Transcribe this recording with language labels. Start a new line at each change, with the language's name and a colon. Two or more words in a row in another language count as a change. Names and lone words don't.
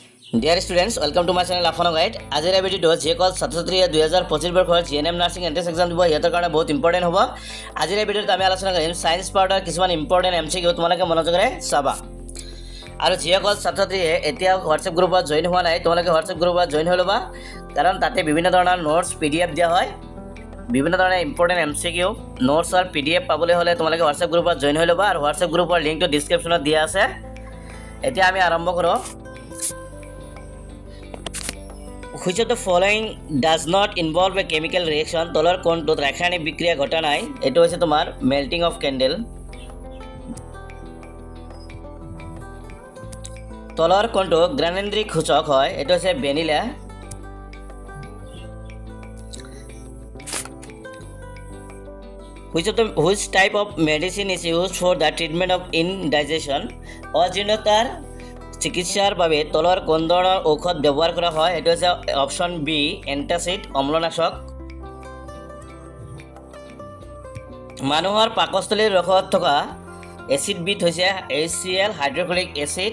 English: Dear students, welcome to my channel Aafano Guide.
Assamese: আজিৰ এই ভিডিঅ'টো যিসকল ছাত্ৰ-ছাত্ৰীয়ে 2025 বৰ্ষৰ
English: GNM nursing entrance exam
Assamese: দিব ইহঁতৰ কাৰণে বহুত ইম্পৰ্টেণ্ট হ'ব। আজিৰ এই ভিডিঅ'ত আমি আলোচনা কৰিম
English: science partৰ
Assamese: কিছুমান
English: important MCQ
Assamese: তোমালোকে মনোযোগেৰে চাবা। আৰু যিসকল ছাত্ৰ-ছাত্ৰীয়ে এতিয়া হোৱাটছএপ গ্ৰুপত জইন হোৱা নাই তোমালোকে হোৱাটছএপ গ্ৰুপত জইন হৈ ল'বা, কাৰণ তাতে বিভিন্ন ধৰণৰ
English: notes PDF
Assamese: দিয়া হয়। বিভিন্ন ধৰণৰ
English: important MCQ notes
Assamese: আৰু PDF পাবলৈ হ'লে তোমালোকে হোৱাটছএপ গ্ৰুপত জইন হৈ ল'বা, আৰু হোৱাটছএপ গ্ৰুপৰ লিংকটো ডিছক্ৰিপশ্যনত দিয়া আছে। এতিয়া আমি আৰম্ভ কৰোঁ।
English: Which of the following does not involve a chemical reaction?
Assamese: তলৰ কোনটোত ৰাসায়নিক বিক্ৰিয়া ঘটা নাই? এটো হৈছে তোমাৰ
English: melting of candle।
Assamese: তলৰ কোনটো গ্ৰানেন্দ্ৰিক সূচক হয়? এটো হৈছে ভেনিলা।
English: Which type of medicine is used for the treatment of indigestion?
Assamese: অজীৰ্ণতাৰ চিকিৎসাৰ বাবে তলৰ কোন ধৰণৰ ঔষধ ব্যৱহাৰ কৰা হয়? এটো হৈছে অপচন বি এন্টাচিড অম্লনাশক। মানুহৰ পাকস্থলীৰ ৰসত থকা এচিডবিধ হৈছে HCl
English: hydrochloric acid.